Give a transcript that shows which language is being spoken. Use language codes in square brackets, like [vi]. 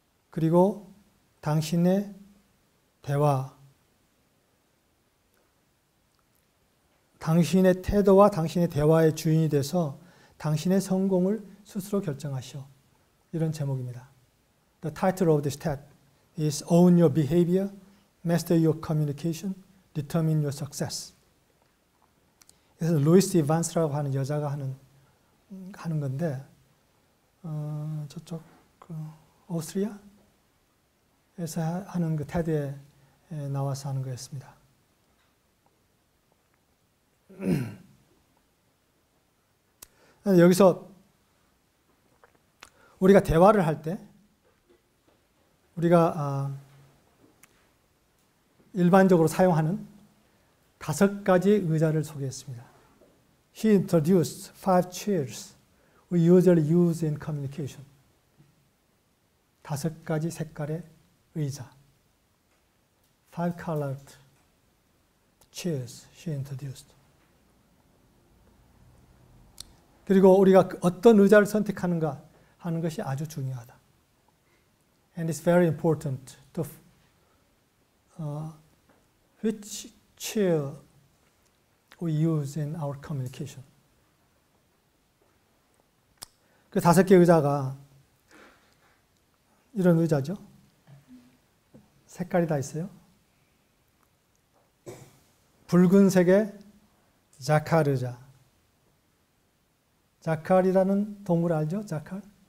[ko] 그리고 당신의 당신의 태도와 당신의 대화의 주인이 돼서 당신의 성공을 스스로 결정하시오. 이런 제목입니다. [en] The title of this TED is Own Your Behavior, Master Your Communication, Determine Your Success. [ko] 그래서 루이스 이반스라고 하는 여자가 하는 건데 저쪽 오스트리아에서 하는 그 테드에 나와서 하는 거였습니다. 여기서 우리가 대화를 할 때 우리가 일반적으로 사용하는 5가지 의자를 소개했습니다. [en] He introduced 5 chairs we usually use in communication. [ko] 5가지 색깔의 의자. [en] 5 colored chairs she introduced. [ko] 그리고 우리가 어떤 의자를 선택하는가 하는 것이 아주 중요하다. [en] And it's very important to which chair we use in our communication. [ko] 그 5개 의자가 이런 의자죠. 색깔이 다 있어요. 붉은색의 자칼 의자. 자칼이라는 동물 알죠? 자칼?